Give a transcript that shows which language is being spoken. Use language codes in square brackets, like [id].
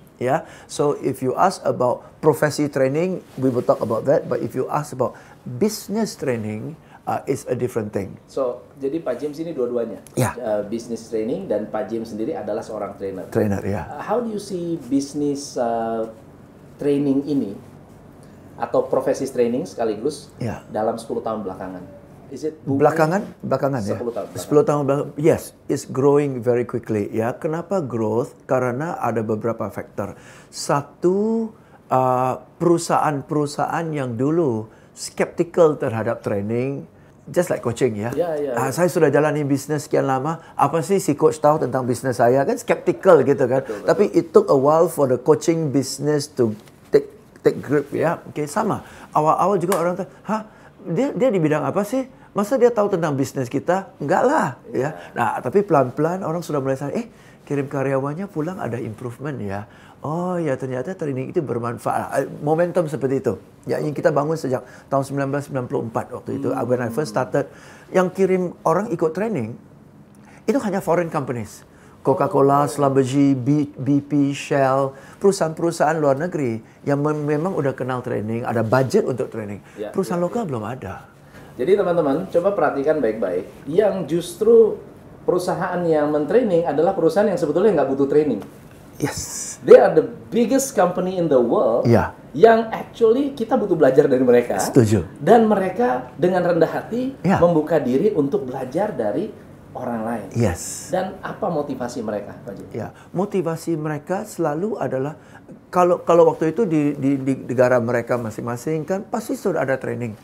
[en] Ya, so if you ask about profesi training, we will talk about that. But if you ask about business training, it's a different thing. [id] So, jadi Pak James ini dua-duanya, business training dan Pak James sendiri adalah seorang trainer. Trainer, ya. [en] How do you see business training [id] ini atau profesi training sekaligus dalam 10 tahun belakangan? [en] Is it [id] belakangan 10 ya. tahun 10 tahun belakangan. [en] Yes, it's growing very quickly, ya. [id] Kenapa growth? Karena ada beberapa faktor. Satu, perusahaan-perusahaan yang dulu skeptical terhadap training, [en] just like coaching, [id] ya. Saya sudah jalani bisnis sekian lama, apa sih si coach tahu tentang bisnis saya? Kan skeptical gitu kan. Betul. [en] Tapi it took a while for the coaching business to take grip, ya. [id] Sama. Awal-awal juga orang tuh, dia di bidang apa sih? Masa dia tahu tentang bisnis kita? Enggak lah, ya. Nah, tapi pelan-pelan orang sudah mulai sadar, kirim karyawannya pulang ada improvement, ya. Oh ya, ternyata training itu bermanfaat. Momentum seperti itu. Ya, yang kita bangun sejak tahun 1994 waktu itu. [en] When I first started, [id] yang kirim orang ikut training itu hanya [en] foreign companies. [id] Coca-Cola, Schlumberger, BP, Shell, perusahaan-perusahaan luar negeri yang memang udah kenal training, ada budget untuk training. Perusahaan lokal belum ada. Jadi teman-teman, coba perhatikan baik-baik. Yang justru perusahaan yang mentraining adalah perusahaan yang sebetulnya nggak butuh training. [en] Yes. They are the biggest company in the world. Yeah. [id] Yang actually kita butuh belajar dari mereka. Setuju. Dan mereka dengan rendah hati [en] Yeah. [id] membuka diri untuk belajar dari orang lain. [en] Yes. [id] Dan apa motivasi mereka, Pak Jim? Ya, motivasi mereka selalu adalah kalau waktu itu di negara mereka masing-masing kan pasti sudah ada training.